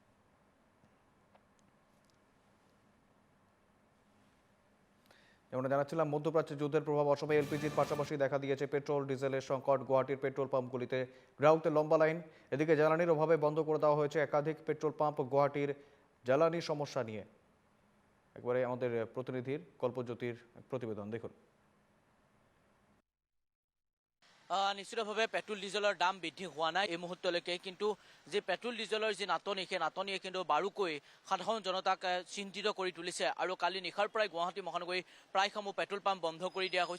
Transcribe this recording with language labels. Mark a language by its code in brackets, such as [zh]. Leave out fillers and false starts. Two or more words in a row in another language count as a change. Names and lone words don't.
[bn] যেমন জানাচ্ছিলাম, মধ্যপ্রাচ্যের যুদ্ধের প্রভাব অসমে। এলপিজির পাশাপাশি দেখা দিয়েছে পেট্রোল ডিজেলের সংকট। গুয়াহাটির পেট্রোল পাম্পগুলিতে গ্রাহকতে লম্বা লাইন। এদিকে জ্বালানির অভাবে বন্ধ করে দেওয়া হয়েছে একাধিক পেট্রোল পাম্প গুয়াহাটির জ্বালানি সমস্যা নিয়ে। একবারে আমাদের প্রতিনিধির কল্পজ্যোতির প্রতিবেদন দেখুন। [as] নিশ্চিতভাৱে পেট্ৰল ডিজেলৰ দাম বৃদ্ধি হোৱা নাই এই মুহূৰ্তলৈকে, কিন্তু যি পেট্ৰল ডিজেলৰ যি নাটনি, সেই নাটনিয়ে কিন্তু বাৰুকৈ সাধাৰণ জনতাক চিন্তিত কৰি তুলিছে। আৰু কালি নিশাৰ পৰাই গুৱাহাটী মহানগৰীৰ প্ৰায়সমূহ পেট্ৰল পাম্প বন্ধ কৰি দিয়া হৈছে।